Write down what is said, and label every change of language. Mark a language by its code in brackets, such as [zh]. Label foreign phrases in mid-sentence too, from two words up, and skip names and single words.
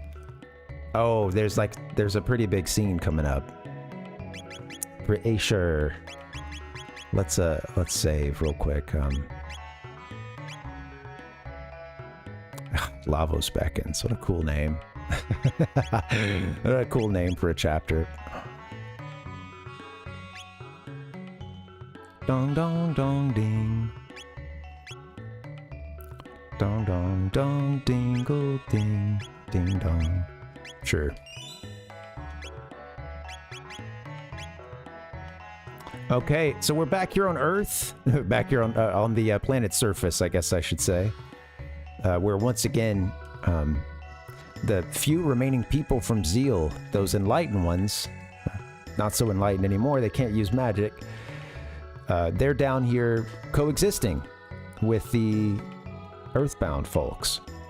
[en] Oh, there's a pretty big scene coming up. Pretty sure. Let's save real quick. Lavos Beckons. What a cool name. What a cool name for a chapter. Dong dong dong ding. Dong dong dong dingle ding ding dong. Sure. Okay, so we're back here on Earth, back here on the planet's surface, I guess I should say, where once again, the few remaining people from Zeal, those enlightened ones, not so enlightened anymore, they can't use magic, they're down here coexisting with the Earthbound folks,